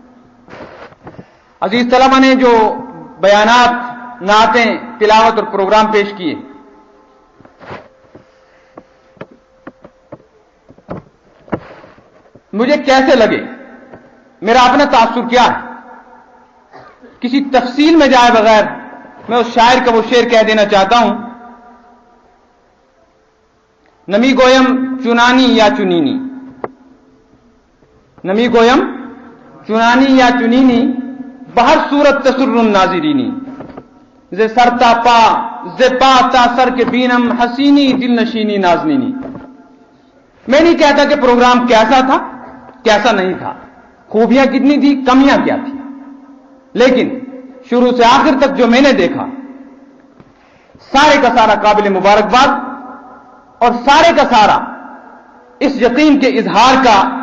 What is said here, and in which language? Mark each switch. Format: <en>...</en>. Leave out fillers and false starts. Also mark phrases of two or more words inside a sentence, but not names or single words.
<ur>عزیز طلبہ نے جو بیانات، نعتیں، تلاوت اور پروگرام پیش کیے، مجھے کیسے لگے، میرا اپنا تاثر کیا ہے، کسی تفصیل میں جائے بغیر میں اس شاعر کا وہ شعر کہہ دینا چاہتا ہوں:</ur> <fa>نمی گویم چنانی یا چنینی، نمی گویم چنانی یا چنینی، بہر صورت</fa> <ar>تسر الناظرینی،</ar> <fa>ز سر تا پا، ز پا تا سر کے بینم حسینی دل نشینی نازنینی۔</fa> <ur>میں نہیں کہتا کہ پروگرام کیسا تھا، کیسا نہیں تھا، خوبیاں کتنی تھی، کمیاں کیا تھی، لیکن شروع سے آخر تک جو میں نے دیکھا، سارے کا سارا قابل مبارکباد اور سارے کا سارا اس یقین کے اظہار کا</ur>